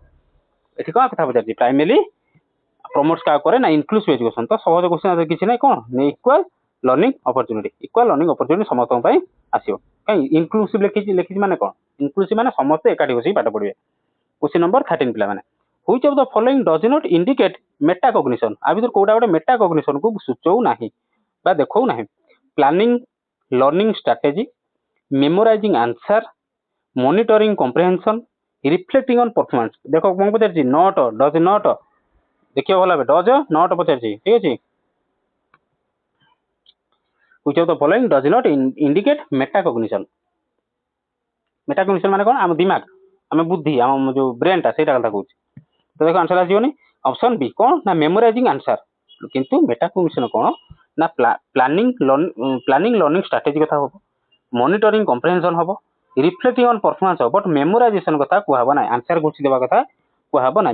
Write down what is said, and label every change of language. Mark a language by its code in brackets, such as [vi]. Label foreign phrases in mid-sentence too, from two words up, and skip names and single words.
[or] ଏଠି କ'ଣ କଥା ପଚାରିଛି, [en] primarily promotes [or] କାହାକୁ କରେ ନା [en] inclusive education. [or] ତ ସହଜ କ୍ୱେଶ୍ଚିନ୍ କିଛି ନାହିଁ, କ'ଣ [en] equal learning opportunity [or] ସମସ୍ତଙ୍କ ପାଇଁ ଆସିବ। କାହିଁ ଇନକ୍ଲୁସିଭ୍ ଲେଖିଛି ମାନେ କ'ଣ, ଇନକ୍ଲୁସିଭ୍ ମାନେ ସମସ୍ତେ ଏକାଠି ବସିକି ପାଠ ପଢ଼ିବେ। [en] question number 13 [or] ପିଲାମାନେ, [en] which of the following does not indicate meta-cognition? [or] ଆ ଭିତରୁ କୋଉଟା ଗୋଟେ meta-cognition କୁ ସୂଚାଉ ନାହିଁ ବା ଦେଖାଉ ନାହିଁ? [en] planning learning strategy, memorizing answer, monitoring comprehension, reflecting on performance. [or] ଦେଖ କ'ଣ ପଚାରିଛି, [en] does not, [or] ଦେଖିବ ଭଲ ଭାବେ, [en] does not [or] ପଚାରିଛି। ଠିକ୍ ଅଛି। [en] which of the following does not indicate meta-cognition? [or] meta-cognition ମାନେ କ'ଣ, ଆମ ଦିମାଗ, ଆମେ ବୁଦ୍ଧି, ଆମ ଯୋଉ ବ୍ରେନଟା, ସେଇଟା କଥା କହୁଛି। ତ ଦେଖ ଆନ୍ସର ଆସିବନି, ଅପସନ୍ ବି କ'ଣ ନା [en] memorizing answer. [or] କିନ୍ତୁ ମେଟା-କଗ୍ନିସନ୍ କ'ଣ ନା [en] planning learning strategy [or] କଥା ହବ, [en] monitoring comprehension [or] ହବ, [en] reflecting on performance [or] ହବ, [en] but memorization [or] କଥା କୁହାହବ ନାହିଁ, ଆନ୍ସର ଘୋଷି ଦେବା କଥା କୁହାହବ ନାହିଁ।